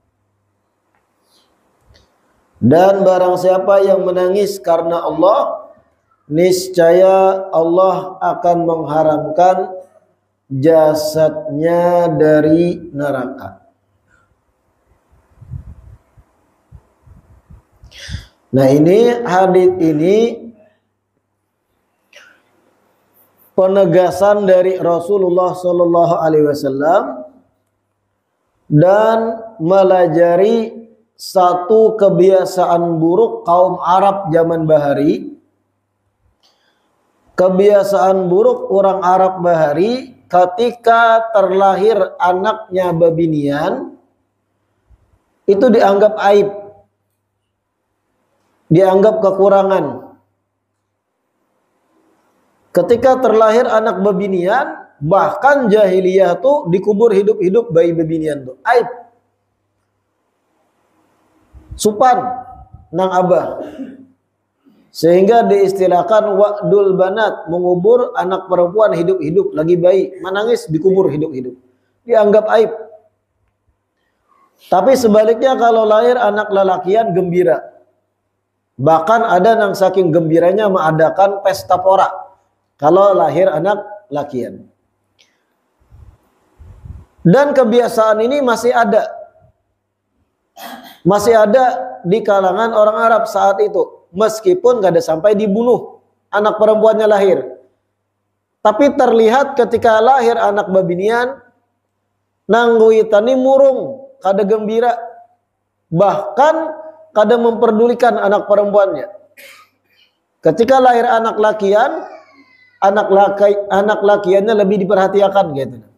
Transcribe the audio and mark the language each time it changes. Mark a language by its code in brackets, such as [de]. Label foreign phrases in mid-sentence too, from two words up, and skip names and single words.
[id] Dan barang siapa yang menangis karena Allah, niscaya Allah akan mengharamkan jasadnya dari neraka. Nah ini hadits ini penegasan dari Rasulullah [ar] صلى الله عليه وسلم [id] dan melajari satu kebiasaan buruk kaum Arab zaman bahari. Kebiasaan buruk orang Arab bahari ketika terlahir anaknya babinian itu dianggap aib, dianggap kekurangan. Ketika terlahir anak babinian, bahkan jahiliyah tuh dikubur hidup-hidup bayi babinian tuh aib, supan nang abah, sehingga diistilahkan [ar] وأد البنات, [id] mengubur anak perempuan hidup-hidup lagi bayi, menangis dikubur hidup-hidup, dianggap aib. Tapi sebaliknya kalau lahir anak lelakian gembira, bahkan ada yang saking gembiranya mengadakan pesta pora kalau lahir anak lakian. Dan kebiasaan ini masih ada di kalangan orang Arab saat itu, meskipun gak ada sampai dibunuh anak perempuannya lahir. Tapi terlihat ketika lahir anak babinian, nangguitani murung, kada gembira, bahkan kada memperdulikan anak perempuannya. Ketika lahir anak lakian, anak lakiannya lebih diperhatikan gitu.